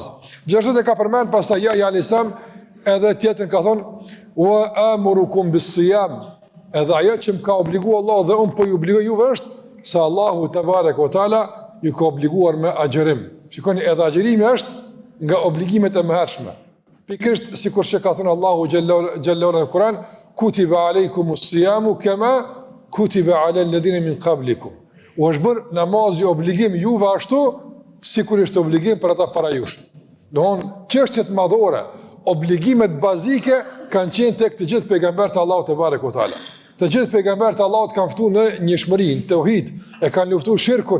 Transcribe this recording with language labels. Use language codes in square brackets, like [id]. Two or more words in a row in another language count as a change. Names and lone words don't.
[sq] Gjithashtu e ka përmend pastaj Yahya al-Sam, edhe tjetër ka thonë [ar] وآمركم بالصيام, [sq] edhe ajo që më ka obliguar Allah dhe unë po ju obligoj juve është se Allahu [ar] تبارك وتعالى [sq] ju ka obliguar me agjërim. Shikoni, edhe agjërimi është nga obligimet e mëhershme. Pikërisht sikur që ka thënë Allahu xhallahu në Kur'an, [ar] كتب عليكم الصيام كما كتب على الذين من قبلكم. [sq] U është bërë namazi obligim juve ashtu sigurisht obligim për ata para jush. Doon çështjet madhore, obligimet bazike kanë qenë tek të gjithë pejgamberët e Allahut [ar] تبارك وتعالى. [sq] Të gjithë pejgamberët e Allahut kanë ftuar në njohurinë, tauhid, e kanë luftuar shirkun.